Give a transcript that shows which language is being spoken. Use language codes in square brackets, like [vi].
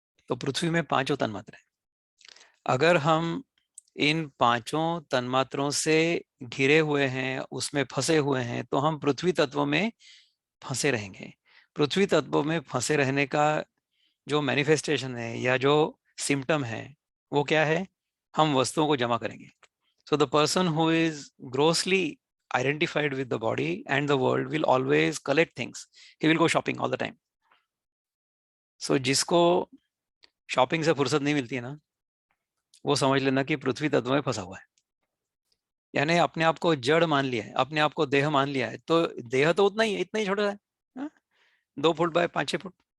[hi] तो पृथ्वी में 5 तन्मात्र है। अगर हम इन 5 तन्मात्रों से घिरे हुए हैं, उसमें फंसे हुए हैं, तो हम पृथ्वी तत्व में फंसे रहेंगे। पृथ्वी तत्व में फंसे रहने का जो मैनिफेस्टेशन है या जो सिम्टम है वो क्या है? हम वस्तुओं को जमा करेंगे। [en] So the person who is grossly identified with the body and the world will always collect things. He will go shopping all the time. [hi] So जिसको शॉपिंग से फुर्सत नहीं मिलती है ना, वो समझ लेना कि पृथ्वी तत्व में फंसा हुआ है। यानी अपने आप को जड़ मान लिया है, अपने आप को देह मान लिया है। तो देह तो उतना ही है, इतना ही छोटा है, हाँ? 2 फुट बाय 5-6 फुट।